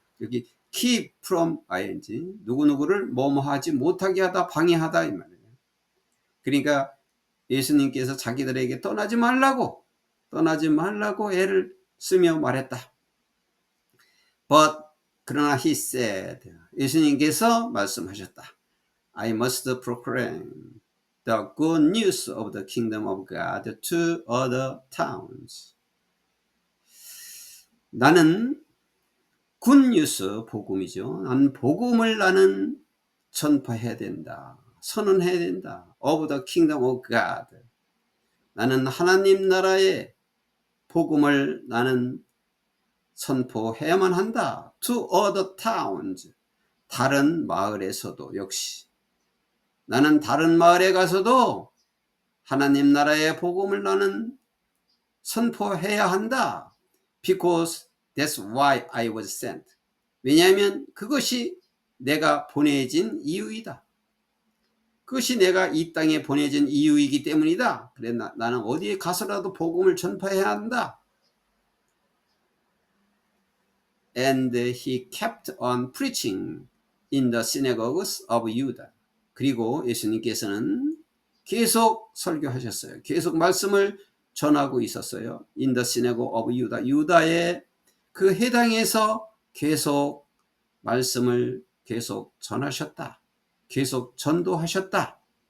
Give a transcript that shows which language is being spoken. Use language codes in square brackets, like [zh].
[ko] 여기 keep from ing, 누구누구를 뭐뭐하지 못하게 하다, 방해하다 이 말이에요. 그러니까 예수님께서 자기들에게 떠나지 말라고 애를 쓰며 말했다. [en] But [ko] 그러나 [en] he said, [ko] 예수님께서 말씀하셨다. [en] I must proclaim the good news of the kingdom of God to other towns. [ko] 나는 굿뉴스, 복음이죠. 나는 복음을 나는 전파해야 된다. 선언해야 된다. [en] Of the kingdom of God. [ko] 나는 하나님 나라의 복음을 나는 선포해야만 한다. [en] To other towns. [ko] 다른 마을에서도 역시. 나는 다른 마을에 가서도 하나님 나라의 복음을 나는 선포해야 한다. [en] Because that's why I was sent. [ko] 왜냐하면 그것이 내가 보내진 이유이다. 그것이 내가 이 땅에 보내진 이유이기 때문이다. 그래 나는 어디에 가서라도 복음을 전파해야 한다. [en] And he kept on preaching in the synagogues of Judah. [ko] 그리고 예수님께서는 계속 설교하셨어요. 계속 말씀을 전하고 있었어요. [en] In the synagogue of Judah. [ko] 유다의 그 회당에서 계속 말씀을 계속 전하셨다. 계속 전도하셨다.